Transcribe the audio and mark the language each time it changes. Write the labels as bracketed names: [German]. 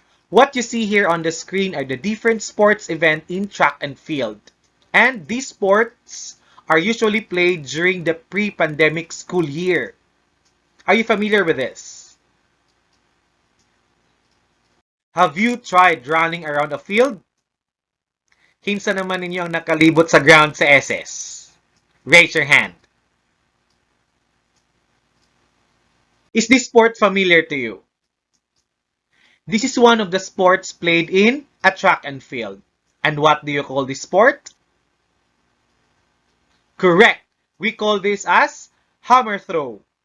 [English] What you see here on the screen are the different sports events in track and field. And these sports are usually played during the pre-pandemic school year. Are you familiar with this? Have you tried running around a field? [Cebuano] Kinsa naman ninyo ang nakalibot sa ground sa SS? [English] Raise your hand. Is this sport familiar to you? This is one of the sports played in a track and field. And what do you call this sport? Correct. We call this as hammer throw.